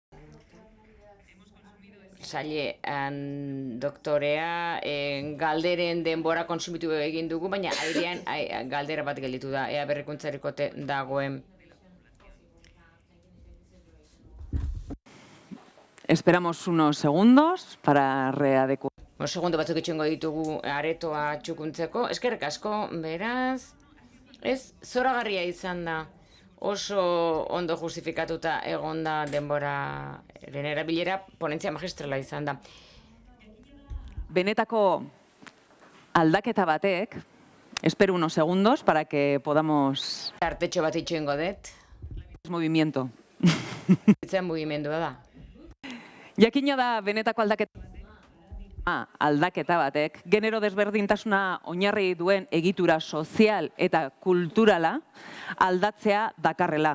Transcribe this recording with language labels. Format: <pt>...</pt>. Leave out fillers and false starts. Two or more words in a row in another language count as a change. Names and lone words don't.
<eu>Sailean doktorea, galderen denbora konsumitu egin dugu, baina airean galdera bat gelditu da, ea berrikuntzarik ote dagoen.</eu> <es>Esperamos unos segundos para readecuar.</es> <eu>Segundo batzuk itxengo ditugu aretoa txukuntzeko. Eskerrik asko, beraz, ez zoragarria izan da. Oso ondo justifikatuta egonda denboraren erabilera, ponentzia magistrala izan da. Benetako aldaketa batek,</eu> <es>espero unos segundos para que podamos...</es> <eu>Artetxo bat itxengo dut.</eu> <es>Movimiento.</es> <eu>Itzen mugimendua da. Jakina da benetako aldaketa batek, genero desberdintasuna oinarri duen egitura sozial eta kulturala aldatzea dakarrela.</eu>